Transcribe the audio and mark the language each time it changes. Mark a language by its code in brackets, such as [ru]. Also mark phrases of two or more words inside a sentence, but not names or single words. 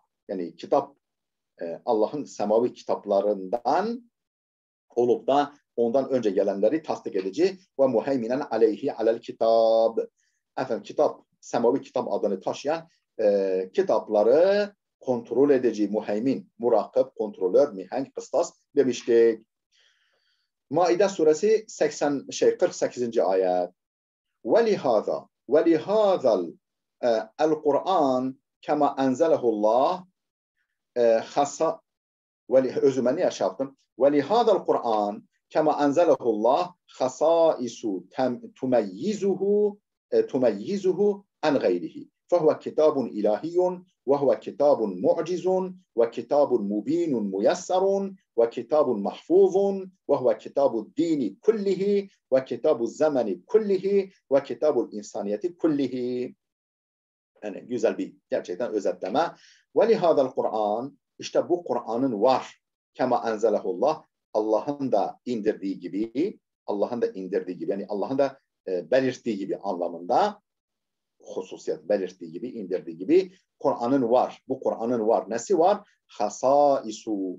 [tr] Yani kitap Allah'ın semavi kitaplarından olup da ondan önce gelenleri tasdik edici ve [ar] مهيمنا عليه على الكتاب. [tr] Efendim kitap, semavi kitap adını taşıyan kitapları kontrol edici, muheymin, murakip, kontrolör, mihenk, kıstas demiştik. Maide suresi 48. ayet. [ar] وَلِهَذَا الْقُرْآنِ كَمَا أَنْزَلَهُ اللّٰهِ خَصَّ [tr] özüme niye şey yaptım? [ar] وَلِهَذَا الْقُرْآنِ كَمَا أَنْزَلَهُ اللّٰهِ خَصَائِسُ تُمَيِّزُهُ عَنْ غَيْرِهِ فَهُوَ كِتَابٌ إِلَٰهِيٌّ وَهُوَ كِتَابٌ مُعْجِزٌ وَكِتَابٌ مُبِينٌ مُيَسَّرٌ وَكِتَابٌ مَحْفُوظٌ وَهُوَ كِتَابُ الدِّينِ كُلِّهِ وَكِتَابُ الزَّمَنِ كُلِّهِ وَكِتَابُ الْإِنسَانِيَةِ كُلِّهِ. [tr] Yani güzel bir gerçekten özetleme. [ar] وَلِهَذَا الْقُرْآنِ [tr] İşte bu Kur'an'ın var. [ar] كما أنزله الله. [tr] Allah'ın da indirdiği gibi yani Allah'ın da belirttiği gibi anlamında hususiyet belirttiği gibi, indirdiği gibi Kur'an'ın var. Bu Kur'an'ın var. Nesi var? Hasaisu.